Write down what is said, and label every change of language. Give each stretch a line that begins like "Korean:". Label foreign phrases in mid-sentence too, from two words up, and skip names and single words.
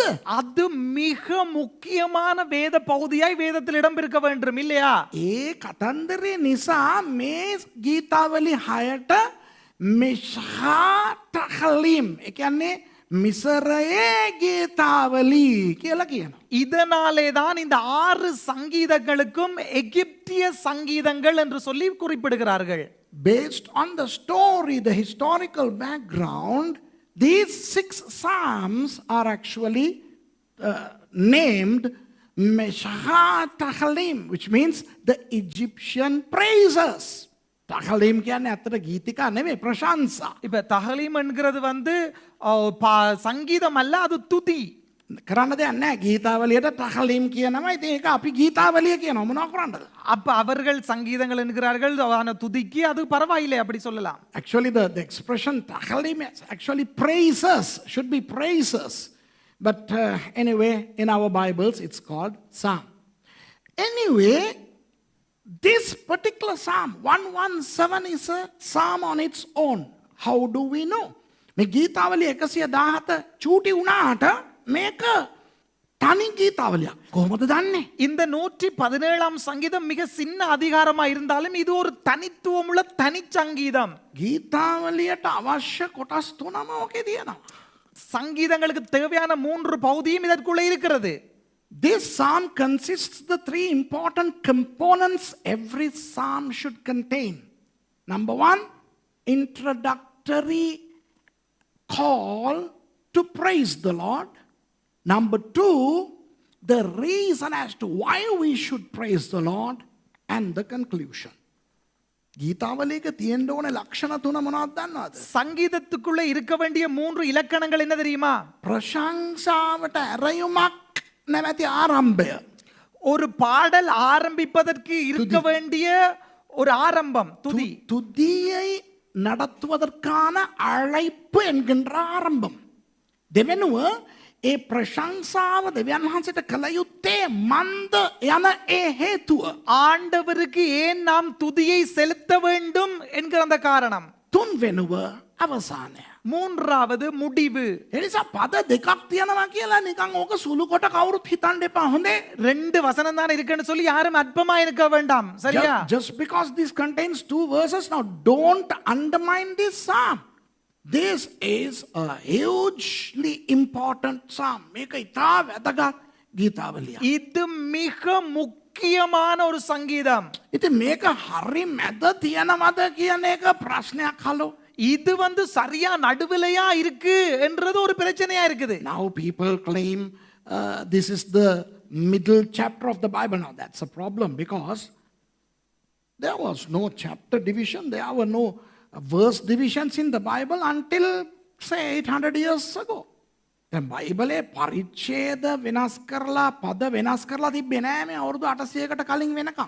Tamil: அது மிக முக்கியமான வேத பகுதியாய் வேதத்தில் இடம் பெருக்க வேண்டும் இல்லையா?
Sinhala: ඒ කතන්දරේ නිසා මේ ගීතාවලි 6ට මිෂාතහලිම් ඒ කියන්නේ මිසරයේ ගීතාවලි කියලා කියනවා.
Tamil: இதனாலே தான் இந்த 6 சங்கீதங்களுக்கும் எகிப்திய சங்கீதங்கள் என்று சொல்லி குறிப்பிடுகிறார்கள்.
English: Based on the story, the historical background, these 6 psalms are actually named Meshaha-Tahalim, which means the Egyptian praises.
Sinhala: Tahalim කියන්නේ අතට ගීතිකා නෙමෙයි ප්‍රශංසා.
Tamil: இப்ப தஹலீம் என்கிறது வந்து சங்கீதம் அல்ல, அது துதி.
Sinhala: කරන්න දෙයක් නැහැ. ගීතාවලියට තහලීම් කියනවා. ඉතින් ඒක අපි ගීතාවලිය කියනවා. මොනවා කරන්නද?
Tamil: அப்ப அவர்கள் சங்கீதங்கள் என்கிறார்கள், ஆனா துதிக்கு அது பரவாயில்லை அப்படி சொல்லலாம்.
English: Actually the expression tahlim actually praises, should be praises. But anyway, in our Bibles it's called psalm. Anyway, this particular psalm 117 is a psalm on its own. How do we know?
Sinhala: මේ ගීතාවලිය 117 චූටි වුණාට මේක තනි ගීතාවලියක්. කොහොමද දන්නේ?
Tamil: இந்த 117ஆம் சங்கீதம் மிக சின்ன அதிகாரமா இருந்தாலும் இது ஒரு தனித்துவமுள்ள தனிச்சங்கீதம்.
Sinhala: ගීතාවලියට අවශ්‍ය කොටස් තුනම ඔකේ තියෙනවා.
Tamil: சங்கீதங்களுக்கு தேவையான 3 பகுதியும் இதற்குள்ள இருக்கிறது.
English: This psalm consists the 3 important components every psalm should contain. Number 1, introductory call to praise the Lord. Number 2, the reason as to why we should praise the Lord. And the conclusion.
Sinhala: ගීතාවලියක තියෙන්න ඕනේ ලක්ෂණ තුන මොනවද දන්නවද?
Tamil: சங்கீதத்துக்குள்ள இருக்க வேண்டிய 3 இலக்கணங்கள் என்ன தெரியுமா?
Sinhala: ප්‍රශංසාවට ඇරයුමක් නැමැති ආරම්භය.
Tamil: ஒரு பாடல் ஆரம்பிப்பதற்கு இருக்க வேண்டிய ஒரு ஆரம்பம், துதி. துதியை நடத்துவதற்கான அழைப்பு என்கின்ற ஆரம்பம்.
Sinhala: දෙවෙනුව ඒ ප්‍රශංසාව දෙවියන් වහන්සේට කළ යුත්තේ මන්ද යන ඒ හේතුව.
Tamil: ஆண்டவருக்கு ஏன் நாம் துதியை செலுத்த வேண்டும் என்கிற அந்த காரணம்.
Sinhala: තුන්වෙනුව අවසානය.
Tamil: மூன்றாவது முடிவு.
Sinhala: එනිසා පද දෙකක් තියෙනවා කියලා නිකන් ඕක සුළු කොට කවුරුත් හිතන්න එපා. හොඳේ?
Tamil: 2 வசனம் தான் இருக்குன்னு சொல்லி யாரும் அற்பமா இருக்க வேண்டாம். சரியா?
English: Just because this contains 2 verses, now don't undermine this psalm. This is a hugely important psalm.
Sinhala: මේක ඉතා වැදගත් ගීතාවලියක්.
Tamil: இது மிக முக்கியமான ஒரு சங்கீதம்.
Sinhala: ඉතින් මේක හරි මැද තියනවද කියන එක ප්‍රශ්නයක් හලෝ.
Tamil: இது வந்து சரியா நடுவிலையா இருக்கு என்றது ஒரு பிரச்சனையா இருக்குது.
English: Now people claim this is the middle chapter of the Bible. Now that's a problem because there was no chapter division, there were no verse divisions in the Bible until say 800 years ago.
Sinhala: දැන් බයිබලේ පරිච්ඡේද වෙනස් කරලා පද වෙනස් කරලා තිබ්බේ නෑ මේ අවුරුදු 800කට කලින් වෙනකම්.